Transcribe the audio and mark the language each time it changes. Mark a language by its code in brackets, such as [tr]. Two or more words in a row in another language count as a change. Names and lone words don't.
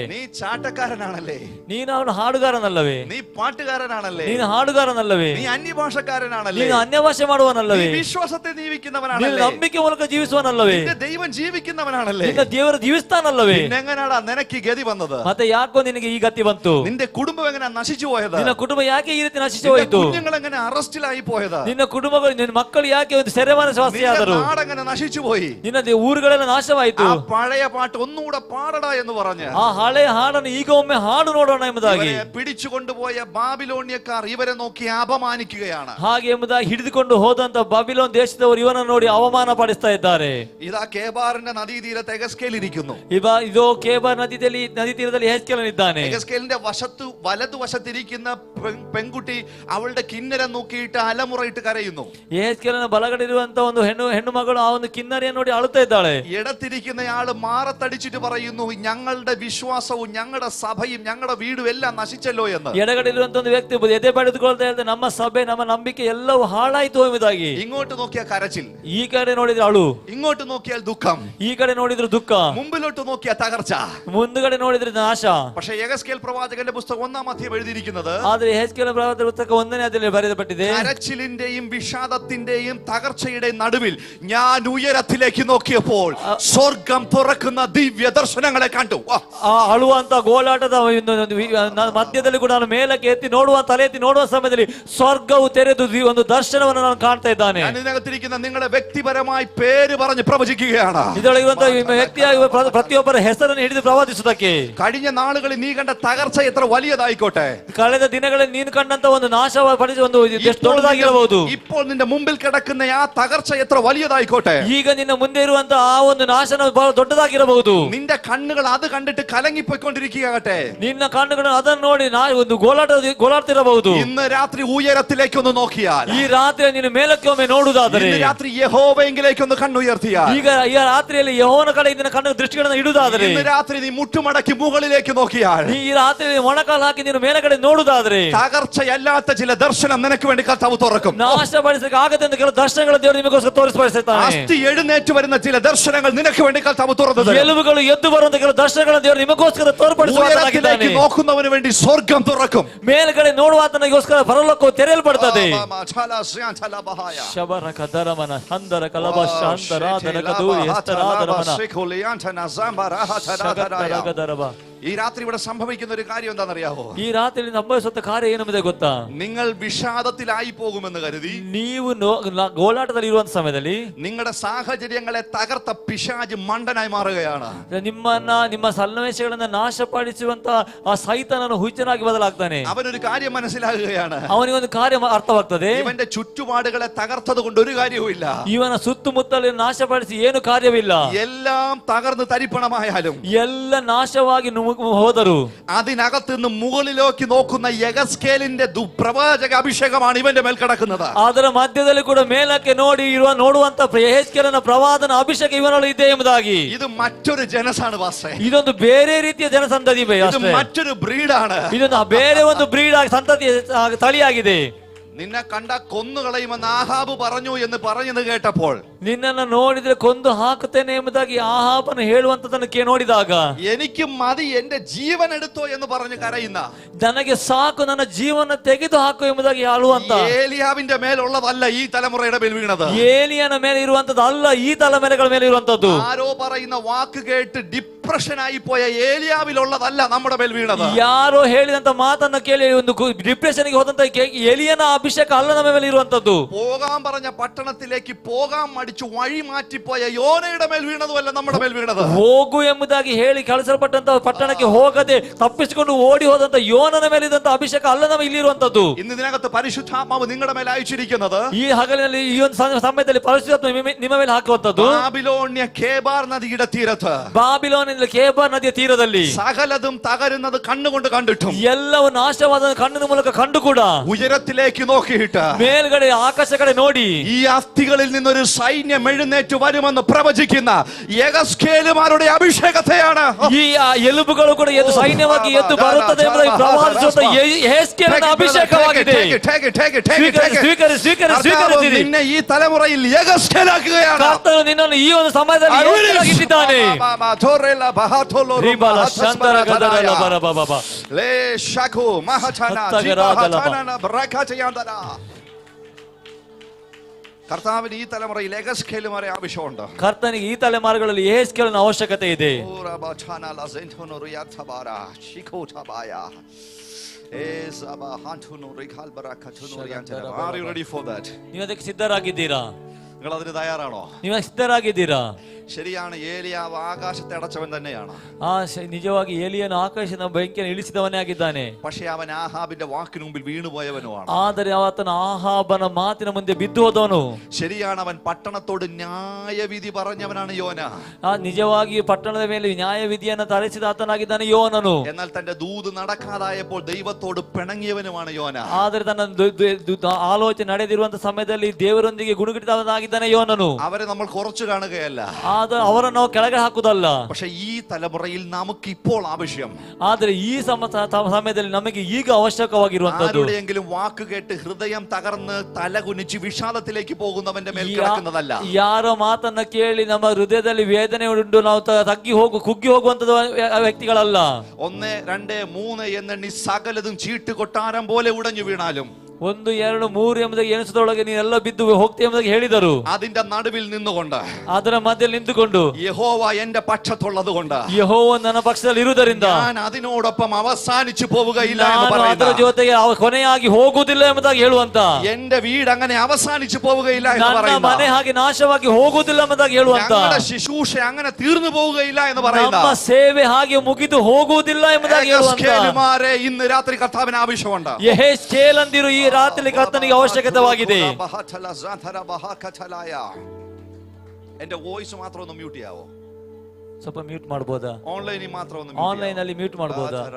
[ml] നീ ചാട്ടക്കാരനാണല്ലേ, [kn] ನೀನು ಅವನು ಹಾಡುಗಾರನಲ್ಲವೇ, [ml] നീ പാട്ടുകാരനാണല്ലേ, [kn] ನೀನು ಹಾಡುಗಾರನಲ್ಲವೇ, [ml] നീ അന്യഭാഷക്കാരനാണല്ലേ, [kn] ನೀನು ಅನ್ಯಭಾಷೆ ಮಾಡುವನಲ್ಲವೇ, [ml] നീ വിശ്വാസത്തെ [kn] ನೀನು [ml] ജീവിക്കുന്നവനാണല്ലേ, [kn] ನಂಬಿಕೆ ಮೂಲಕ ಜೀವಿಸುವನಲ್ಲವೇ, [ml] നിന്റെ ദൈവം ജീവിക്കുന്നവനാണല്ലേ, [kn] ನಿನ್ನ ದೇವರು ಜೀವಿಸ್ತಾನಲ್ಲವೇ, [ml] എങ്ങനെയാടാ നിനക്ക് ഈ ഗതി വന്നത്? [kn] ಮತ್ತೆ ಯಾಕೋ ನಿನಗೆ ಈ ಗತಿ ಬಂತು? [ml] നിന്റെ കുടുംബം എങ്ങനെ നശിച്ചു പോയത്? [kn] ನಿನ್ನ ಕುಟುಂಬ ಯಾಕೆ ಈ ರೀತಿ ನಶಿಸಿ ಹೋಯಿತು? [ml] കുഞ്ഞുങ്ങൾ എങ്ങനെ അറസ്റ്റിലായി പോയത്? [kn] ನಿನ್ನ ಕುಟುಂಬಗಳು, ನಿನ್ನ ಮಕ್ಕಳು ಯಾಕೆ ಒಂದು ಸೆರೆವಾಸವಾಸಿಯಾದರು? [ml] നാടെങ്ങനെ നശിച്ചു പോയി? [kn] ನಿನ್ನ ಊರುಗಳೆಲ್ಲ ನಾಶವಾಯಿತು. [ml] ആ പഴയ പാട്ട് ഒന്നുകൂടെ പാടടാ എന്ന് പറഞ്ഞ് [kn] ಆ ಹಳೆಯ ಹಾಡನ್ನು ಈಗ ಒಮ್ಮೆ ಹಾಡು ನೋಡೋಣ ಎಂಬುದಾಗಿ [ml] പിടിച്ചുകൊണ്ടുപോയ ബാബിലോണിയക്കാർ ഇവരെ നോക്കി അപമാനിക്കുകയാണ്. [kn] ಹಾಗೆ ಎಂಬುದಾಗಿ ಹಿಡಿದುಕೊಂಡು ಹೋದಂತ ಬಾಬಿಲೋನ್ ದೇಶದವರು ಇವನನ್ನು ನೋಡಿ ಅವಮಾನ ಪಡಿಸ್ತಾ ಇದ್ದಾರೆ. [ml] ഇതാ കേബാറിന്റെ നദീതീരത്ത് എഗസ്കേൽ ഇരിക്കുന്നു. [kn] ಇದು ಕೇಬಾರ್ ನದಿ ತೀರದಲ್ಲಿ ಹೆಜ್ಕೇಲನಿದ್ದಾನೆ. [ml] എഗസ്കേലിന്റെ വലതുവശത്തിരിക്കുന്ന പെൺകുട്ടി അവളുടെ കിന്നരം നോക്കിയിട്ട് അലമുറയിട്ട് കരയുന്നു. [kn] ಹೆಜ್ಕೇಲನ ಬಲಗಡೆ ಇರುವಂತ ಒಂದು ಹೆಣ್ಣು ಮಗಳು ಆ ಒಂದು ಕಿನ್ನರಿಯನ್ನು ನೋಡಿ ಅಳುತ್ತಾ ಇದ್ದಾಳೆ. [ml] ഇടത്തിരിക്കുന്നയാള് മാറത്തടിച്ചിട്ട് പറയുന്നു, ഞങ്ങളുടെ വിശ്വാസവും ഞങ്ങളുടെ സഭയും ഞങ്ങളുടെ വീടും എല്ലാം നശിച്ചല്ലോ എന്ന്. [kn] ಎಡಗಡೆ ಇರುವಂತ ಒಂದು ವ್ಯಕ್ತಿ ಎದೆ ಬಡಿದುಕೊಳ್ತಾ ಇದ್ದಾರೆ, ನಮ್ಮ ಸಭೆ ನಮ್ಮ ನಂಬಿಕೆ ಎಲ್ಲವೂ ಹಾಳಾಯ್ತು ಎಂಬುದಾಗಿ. [ml] ഇങ്ങോട്ട് നോക്കിയാൽ കരച്ചിൽ, [kn] ಈ ಕಡೆ ನೋಡಿದ್ರೆ ಅಳು, [ml] ഇങ്ങോട്ട് നോക്കിയാൽ ദുഃഖം, [kn] ಈ ಕಡೆ ನೋಡಿದ್ರೆ ದುಃಖ, [ml] മുമ്പിലോട്ട് നോക്കിയാൽ തകർച്ച. [kn] ಮುಂದುಗಡೆ ನೋಡಿದ್ರೆ ನಾಶ. [ml] പക്ഷേ യെഹെസ്കേൽ പ്രവാചകന്റെ പുസ്തകം 1-ാം അധ്യായം എഴുതിയിരിക്കുന്നത്, [kn] ಆದ್ರೆ ಹೆಜ್ಕೇಲನ ಪ್ರವಾದನ ಪುಸ್ತಕ 1ನೇ ಅಧ್ಯಾಯದಲ್ಲಿ ಬರೆಯಲ್ಪಟ್ಟಿದೆ, [ml] കരച്ചിലിന്റെയും വിഷാദത്തിന്റെയും തകർച്ചയുടെയും നടുവിൽ ഞാൻ ഉയരത്തിലേക്ക് നോക്കിയപ്പോൾ സ്വർഗം തുറക്കുന്ന ദിവ്യ ദർശനങ്ങളെ കണ്ടു. [kn] ಆ ಅಳುವಂತ ಗೋಳಾಟದ ಮಧ್ಯದಲ್ಲಿ ಕೂಡ ನಾನು ಮೇಲಕ್ಕೆ ತಲೆ ಎತ್ತಿ ನೋಡುವ ಸಮಯದಲ್ಲಿ ಸ್ವರ್ಗವು ತೆರೆದು ಒಂದು ದರ್ಶನವನ್ನು ನಾನು ಕಾಣ್ತಾ ಇದ್ದಾನೆ. [ml] ഞാൻ ഇതിനകത്തിരിക്കുന്ന നിങ്ങളുടെ വ്യക്തിപരമായി പേര് പറഞ്ഞ് പ്രവചിക്കുകയാണ്. [kn] ಇದರೊಳಗಿರುವಂತ ವ್ಯಕ್ತಿಯಾಗಿ ಪ್ರತಿಯೊಬ್ಬರ ಹೆಸರನ್ನು ಹಿಡಿದು ಪ್ರವಾದಿಸುವುದಕ್ಕೆ, [ml] കഴിഞ്ഞ നാളുകളിൽ നീ കണ്ട തകർച്ച എത്ര വലിയതായിക്കോട്ടെ, [kn] ಕಳೆದ ದಿನಗಳಲ್ಲಿ ನೀನು ಕಂಡಂತ ಒಂದು ನಾಶಪಡಿಸಿ ಒಂದು ಎಷ್ಟು ದೊಡ್ಡದಾಗಿರಬಹುದು, [ml] ഇപ്പോൾ നിന്റെ മുമ്പിൽ കിടക്കുന്ന ആ തകർച്ച എത്ര വലിയതായിക്കോട്ടെ, [kn] ಈಗ ನಿನ್ನ ಮುಂದೆ ಇರುವಂತ ಆ ಒಂದು ನಾಶನ ಬಹಳ ದೊಡ್ಡದಾಗಿರಬಹುದು. [ml] നിന്റെ കണ്ണുകൾ അത് കണ്ടിട്ട് കലങ്ങിപ്പോയിക്കൊണ്ടിരിക്കുകയാകട്ടെ, [kn] ನಿನ್ನ ಕಣ್ಣುಗಳು ಅದನ್ನು ನೋಡಿ ಒಂದು ಗೋಳಾಡ್ತಿರಬಹುದು. [ml] ഇന്ന് രാത്രി ഉയരത്തിലേക്ക് ഒന്ന് നോക്കിയാൽ, [kn] ಈ ರಾತ್ರಿ ನೀನು ಮೇಲಕ್ಕೆ ಒಮ್ಮೆ ನೋಡುವುದಾದರೆ, [ml] ഇന്ന് രാത്രി യഹോവയെങ്കിലേക്ക് ഒന്ന് കണ്ണുയർത്തിയാൽ, [kn] ಈಗ ಈ ರಾತ್ರಿಯಲ್ಲಿ ಯೆಹೋವನ ಕಡೆ ನಿನ್ನ ಕಣ್ಣು ದೃಷ್ಟಿಗಳನ್ನು ಇಡುವುದಾದರೆ, [ml] ഇന്ന് രാത്രി നീ മുട്ടുമടക്കി മുകളിലേക്ക് നോക്കിയാൽ, [kn] ಈ ರಾತ್ರಿ ಮೊಣಕಾಲು ಹಾಕಿ ನೀನು ಮೇಲಗಡೆ ನೋಡುವುದಾದರೆ, [ml] തകർച്ചയല്ലാത്ത ചില ദർശനം നിനക്ക് വേണ്ടി കർത്താവ് തുറക്കും. [kn] ನಾಶಪಡಿಸಕ್ಕೆ ಆಗದಂತ ಕೆಲವು ದರ್ಶನಗಳನ್ನು ದೇವರು ನಿಮಗೋಸ್ಕರ ತೋರಿಸಿದ್ದಾನೆ. [ml] അസ്ഥി എഴുന്നേറ്റ് വരുന്ന ചില ദർശനങ്ങൾ നിനക്ക് വേണ്ടി കർത്താവ് തുറന്നു തരും. [kn] ಎಲುಬುಗಳು ಎದ್ದು ಬರುವಂತ ಕೆಲವು ದರ್ಶನಗಳನ್ನು ದೇವರು ನಿಮಗೋಸ್ಕರ ತೋರ್ಪಡಿಸುತ್ತಾನೆ. [ml] നോക്കുന്നവന് വേണ്ടി സ്വർഗം തുറക്കും. [kn] ಮೇಲ್ಗಡೆ ನೋಡುವಾತನಿಗೋಸ್ಕರ ಪರಲೋಕವು ತೆರೆಯಲ್ಪಡುತ್ತದೆ. ಶಬರಕ ದರಮನ ಹಂದರ ಕಲಬ ಶಾಂತರಾಧನ ಕದೂರಿ ಹಸ್ತರಾಧರಮನ ಶಗತ್ತರಗ ದರಬ. [ml] ഈ രാത്രി ഇവിടെ സംഭവിക്കുന്ന ഒരു കാര്യം എന്താണെന്നറിയാവോ? [kn] ಈ ರಾತ್ರಿ ಸಂಭವಿಸುತ್ತ ಕಾರ್ಯ ಏನೆಂಬುದೇ ಗೊತ್ತಾ? [ml] നിങ്ങൾ വിഷാദത്തിലായി പോകുമെന്ന് കരുതി [kn] ನೀವು ಗೋಳಾಟದಲ್ಲಿ ಇರುವಂತ ಸಮಯದಲ್ಲಿ [ml] നിങ്ങളുടെ സാഹചര്യങ്ങളെ തകർത്ത പിശാച് മണ്ടനായി മാറുകയാണ്. [kn] ನಿಮ್ಮ ಸನ್ನಿವೇಶಗಳನ್ನ ನಾಶಪಡಿಸುವಂತ ಆ ಸೈತಾನನು ಹುಚ್ಚನಾಗಿ ಬದಲಾಗ್ತಾನೆ. [ml] അവനൊരു കാര്യം മനസ്സിലാകുകയാണ്, [kn] ಅವನಿಗೊಂದು ಕಾರ್ಯ ಅರ್ಥವಾಗ್ತದೆ. [ml] ഇവന്റെ ചുറ്റുപാടുകളെ തകർത്തത് കൊണ്ട് ഒരു കാര്യവുമില്ല, [kn] ಇವನ ಸುತ್ತಮುತ್ತಲು ನಾಶಪಡಿಸಿ ಏನು ಕಾರ್ಯವಿಲ್ಲ. [ml] എല്ലാം തകർന്ന് തരിപ്പണമായാലും, [kn] ಎಲ್ಲ ನಾಶವಾಗಿ ಹೋದರು. [ml] അതിനകത്ത് നിന്ന് മുകളിലേക്ക് നോക്കുന്ന യഗസ്കേലിന്റെ പ്രവാചക അഭിഷേകമാണ് ഇവന്റെ മേൽ കിടക്കുന്നത്. [kn] ಅದರ ಮಧ್ಯದಲ್ಲಿ ಕೂಡ ಮೇಲಕ್ಕೆ ನೋಡುವಂತ ಯೆಹೆಜ್ಕೇಲನ ಪ್ರವಾದನ ಅಭಿಷೇಕ ಇವನಲ್ಲಿ ಇದೆ ಎಂಬುದಾಗಿ. [ml] ഇത് മറ്റൊരു ജനസാണ് പാസ്റ്റേ. [kn] ಇದೊಂದು ಬೇರೆ ರೀತಿಯ ಜನಸಂತತಿ [ml] ഇത് മറ്റൊരു ബ്രീഡാണ്. [kn] ಇದೊಂದು ಬೇರೆ ಒಂದು ಬ್ರೀಡ್ ಆಗಿ ಸಂತತಿ ತಳಿಯಾಗಿದೆ. [ml] നിന്നെ കണ്ട കൊന്നുകളയുമെന്ന് ആഹാബ് പറഞ്ഞു എന്ന് പറഞ്ഞത് കേട്ടപ്പോൾ, [kn] ನಿನ್ನನ್ನು ನೋಡಿದ್ರೆ ಕೊಂದು ಹಾಕುತ್ತೇನೆ ಎಂಬುದಾಗಿ ಆಹಾಬನು ಹೇಳುವಂತದನ್ನು ನೋಡಿದಾಗ, [ml] എനിക്ക് മതി എന്റെ ജീവൻ എടുത്തോ എന്ന് പറഞ്ഞ് കരയുന്ന, [kn] ನನಗೆ ಸಾಕು ನನ್ನ ಜೀವನ ತೆಗೆದು ಹಾಕು ಎಂಬುದಾಗಿ ಆಳುವಂತ [ml] ഏലിയാവിന്റെ മേലുള്ളതല്ല ഈ തലമുറയുടെ മേൽ വീണത്. [kn] ಏಲಿಯನ ಮೇಲೆ ಇರುವಂತದ್ದು ಅಲ್ಲ, ಈ ತಲೆಮೆರೆಗಳ ಮೇಲೆ ಇರುವಂತದ್ದು. [ml] ആരോ പറയുന്ന വാക്ക് കേട്ട് ഡിപ്രഷൻ ആയി പോയ ഏലിയാവിലുള്ളതല്ല നമ്മുടെ മേൽ വീണത്. [kn] ಯಾರೋ ಹೇಳಿದಂತ ಮಾತನ್ನ ಕೇಳಿ ಒಂದು ಡಿಪ್ರೆಷನ್ಗೆ ಹೋದಂತ ಎಲಿಯನ ಅಭಿಷೇಕ ಅಲ್ಲ ನಮ್ಮ ಮೇಲೆ ಇರುವಂತದ್ದು. [ml] പോകാൻ പറഞ്ഞ പട്ടണത്തിലേക്ക് പോകാൻ മടിച്ചു വഴി മാറ്റിപ്പോയ യോനയുടെ മേൽ വീണതുമല്ല നമ്മുടെ മേൽ വീണത്. [kn] ಹೋಗು ಎಂಬುದಾಗಿ ಹೇಳಿ ಕಳಿಸಲ್ಪಟ್ಟಂತ ಪಟ್ಟಣಕ್ಕೆ ಹೋಗದೆ ತಪ್ಪಿಸಿಕೊಂಡು ಓಡಿ ಹೋದಂತ ಯೋನನ ಮೇಲೆ ಇದ್ದಂತ ಅಭಿಷೇಕ ಅಲ್ಲ ನಮ್ಮ ಇಲ್ಲಿ ಇರುವಂತದ್ದು. [ml] ഇന്ന് ഇതിനകത്ത് പരിശുദ്ധാത്മാവ് നിങ്ങളുടെ മേൽ അയച്ചിരിക്കുന്നത്, [kn] ಈ ಹಗಲಿನಲ್ಲಿ ಈ ಒಂದು ಸಮಯದಲ್ಲಿ ಪರಿಶುದ್ಧಾತ್ಮ ನಿಮ್ಮ ಮೇಲೆ ಹಾಕುವಂತದ್ದು. [ml] ബാബിലോണ്യ കേബാർ നദിയുടെ തീരത്ത്, [kn] ಬಾಬಿಲೋನಿನ ಕೇಬಾರ್ ನದಿಯ ತೀರದಲ್ಲಿ [ml] സകലതും തകരുന്നത് കണ്ണുകൊണ്ട് കണ്ടിട്ടും, [kn] ಎಲ್ಲವೂ ನಾಶವಾದ ಕಣ್ಣಿನ ಮೂಲಕ ಕಂಡು ಕೂಡ, [ml] ഉയരത്തിലേക്ക് നോക്കിയിട്ട് [kn] ಮೇಲ್ಗಡೆ ಆಕಾಶ ಕಡೆ ನೋಡಿ, [ml] ഈ അസ്ഥികളിൽ നിന്നൊരു സൈന്യം എഴുന്നേറ്റ് വരുമെന്ന് പ്രവചിക്കുന്ന യഗസ്കേലുമാരുടെ അഭിഷേകത്തെയാണ്. [kn] ಈ ಎಲುಬುಗಳು ಕೂಡ ಎದ್ದು ಸೈನ್ಯವಾಗಿ ಎದ್ದು ಬರುತ್ತದೆ ಎಂಬುದಾಗಿ ಪ್ರವಾದಿಸುವಂತ ಯೆಹೆಜ್ಕೇಲನ ಅಭಿಷೇಕವಾಗಿದೆ. ಸ್ವೀಕರಿಸಿರಿ. [ml] നിന്നെ ഈ തലമുറയിൽ യഗസ്കേലാക്കുകയാണ്. [kn] ಕರ್ತನು ನಿನ್ನನ್ನು ಈ ಒಂದು ಸಮಯದಲ್ಲಿ ಯೆಹೆಜ್ಕೇಲಾಗಿದ್ದಾನೆ. [ml] കർത്താവിന് ഈ തലമുറയിൽ യഗസ്കേലുമാരെ ആവശ്യമുണ്ട്. [kn] ಕರ್ತನಿಗೆ ಈ ತಲೆಮಾರುಗಳಲ್ಲಿ ಯೆಹೆಜ್ಕೇಲನ ಅವಶ್ಯಕತೆ ಇದೆ. ನೀವು ಅದಕ್ಕೆ ಸಿದ್ಧರಾಗಿದ್ದೀರಾ? [ml] നിങ്ങൾ അതിന് തയ്യാറാണോ? [kn] ನೀವು ಸಿದ್ಧರಾಗಿದ್ದೀರಾ? [ml] ശരിയാണ്, ഏലിയാവ് ആകാശത്തെ അടച്ചവൻ തന്നെയാണ്. [kn] ನಿಜವಾಗಿ ಏಲಿಯನು ಆಕಾಶದ ಬೆಂಕಿಯನ್ನು ಇಳಿಸಿದವನೇ ಆಗಿದ್ದಾನೆ. [ml] പക്ഷേ അവൻ ആഹാബിന്റെ വാക്കിന് മുമ്പിൽ വീണുപോയവനുമാണ്. [kn] ಆದರೆ ಆತನ ಆಹಾಬನ ಮಾತಿನ ಮುಂದೆ ಬಿದ್ದು ಹೋದವನು. [ml] ശരിയാണ്, അവൻ പട്ടണത്തോട് ന്യായവിധി പറഞ്ഞവനാണ് യോന. [kn] ನಿಜವಾಗಿ ಪಟ್ಟಣದ ಮೇಲೆ ನ್ಯಾಯವಿಧಿಯನ್ನು ತರಿಸಿದ ಆತನಾಗಿದ್ದಾನೆ ಯೋನನು. [ml] എന്നാൽ തന്റെ ദൂത് നടക്കാതായപ്പോൾ ദൈവത്തോട് പിണങ്ങിയവനുമാണ് യോന. [kn] ಆದರೆ ತನ್ನ ಆಲೋಚನೆ ನಡೆದಿರುವಂತಹ ಸಮಯದಲ್ಲಿ ದೇವರೊಂದಿಗೆ ಗುಣಗುಟ್ಟಿದವನಾಗಿದ್ದಾನೆ ಯೋನನು. [ml] അവരെ നമ്മൾ കുറച്ചു കാണുകയല്ല, [kn] ಅವರನ್ನು ನಾವು ಕೆಳಗೆ ಹಾಕುದಲ್ಲ. [ml] പക്ഷെ ഈ തലമുറയിൽ നമുക്ക് ഇപ്പോൾ ആവശ്യം, [kn] ಆದ್ರೆ ಈ ಸಮಯದಲ್ಲಿ ನಮಗೆ ಈಗ ಅವಶ್ಯಕವಾಗಿರುವಂತದ್ದು, [ml] ആരുടെയെങ്കിലും വാക്ക് കേട്ട് ഹൃദയം തകർന്ന് തലകുനിച്ച് വിഷാദത്തിലേക്ക് പോകുന്നവന്റെ മേൽ കിടക്കുന്നതല്ല. [kn] ಯಾರೋ ಮಾತನ್ನ ಕೇಳಿ ನಮ್ಮ ಹೃದಯದಲ್ಲಿ ವೇದನೆ ಉಂಟು ನಾವು ಕುಗ್ಗಿ ಹೋಗುವಂತದ ವ್ಯಕ್ತಿಗಳಲ್ಲ. [ml] 1 2 3 എന്നെണ്ണി സകലതും ചീട്ട് കൊട്ടാരം പോലെ ഉടഞ്ഞു വീണാലും [kn] 1 2 3 ಎಂಬುದಾಗಿ ಎಣಿಸದೊಳಗೆ ನೀನೆಲ್ಲ ಬಿದ್ದು ಹೋಗ್ತೀಯ ಎಂಬುದಾಗಿ ಹೇಳಿದರು. [ml] അതിന്റെ നടുവിൽ നിന്നുകൊണ്ട്, [kn] ಅದರ ಮಧ್ಯದಲ್ಲಿ ನಿಂತುಕೊಂಡು, [ml] യഹോവ എന്റെ പക്ഷത്തുള്ളത് കൊണ്ട്, [kn] ಯೆಹೋವನು ನನ್ನ ಪಕ್ಷದಲ್ಲಿ ಇರುವುದರಿಂದ [ml] ഞാൻ അതിനോടൊപ്പം അവസാനിച്ചു പോവുകയില്ല എന്ന് [kn] ನಾನು [ml] പറയുന്ന, [kn] ಅದರ ಜೊತೆಗೆ ಕೊನೆಯಾಗಿ ಹೋಗುವುದಿಲ್ಲ ಎಂಬುದಾಗಿ ಹೇಳುವಂತ, [ml] എന്റെ വീട് അങ്ങനെ അവസാനിച്ചു പോവുകയില്ല എന്ന് [kn] ನನ್ನ [ml] പറയുന്ന, [kn] ಮನೆ ಹಾಗೆ ನಾಶವಾಗಿ ಹೋಗುವುದಿಲ್ಲ ಎಂಬುದಾಗಿ ಹೇಳುವಂತ, [ml] ഞങ്ങളുടെ ശുശ്രൂഷ അങ്ങനെ തീർന്നു പോവുകയില്ല എന്ന് പറയുന്ന [kn] ನಮ್ಮ ಸೇವೆ ಹಾಗೆ ಮುಗಿದು ಹೋಗುವುದಿಲ್ಲ ಎಂಬುದಾಗಿ ಹೇಳುವಂತ [ml] യഗസ്കേലുമാരെ ഇന്ന് രാത്രി കർത്താവിന് ആവശ്യമുണ്ട്. [kn] ಯೆಹೆಜ್ಕೇಲಂದಿರು ಈ ರಾತ್ರಿ ಕರ್ತನಿಗೆ ಅವಶ್ಯಕತೆವಾಗಿದೆ. [ml] എന്റെ വോയിസ് മാത്രം ഒന്ന് മ്യൂട്ട് ചെയ്യാവോ? [kn] ಸ್ವಲ್ಪ ಮ್ಯೂಟ್ ಮಾಡಬಹುದಾ? [ml] ഓൺലൈനിൽ മാത്രം ഒന്ന് [kn] ಆನ್ಲೈನ್ ಅಲ್ಲಿ ಮ್ಯೂಟ್ ಮಾಡಬಹುದಾ?